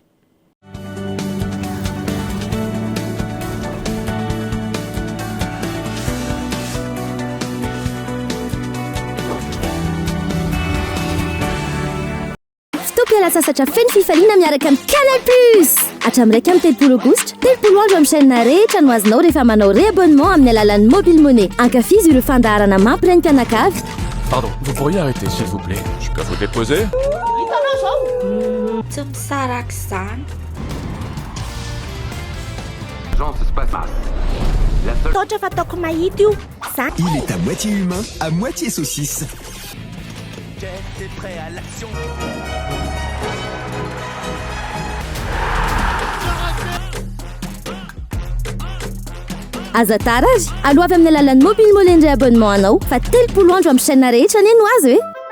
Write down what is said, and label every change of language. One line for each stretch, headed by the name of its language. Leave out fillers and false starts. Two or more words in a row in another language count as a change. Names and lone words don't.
Malagasy: Fotoam-pialasasatra feno fifaliana miaraka amin'ny Canal Plus. Hatramin'iraika amin'ny 30 aogositra, 30 andro amin'ny chaîne rehetra no azonao rehefa manao réabonnement amin'ny alalan'ny
English: mobile money.
Malagasy: Ankafizy ireo fandaharana mampirenim-pianakavy.
French: Pardon, vous pourriez arrêter s'il vous plaît? Je peux vous déposer? Jean, ça se passe mal. La seule... Il est à moitié humain, à moitié saucisse. T'es prêt à l'action?
Malagasy: Aza tara azy, aloha amin'ny alalan'ny
English: mobile money
Malagasy: ndray abonnement anao fa 30 andro amin'ny chaîne rehetra neny ho azy hoe.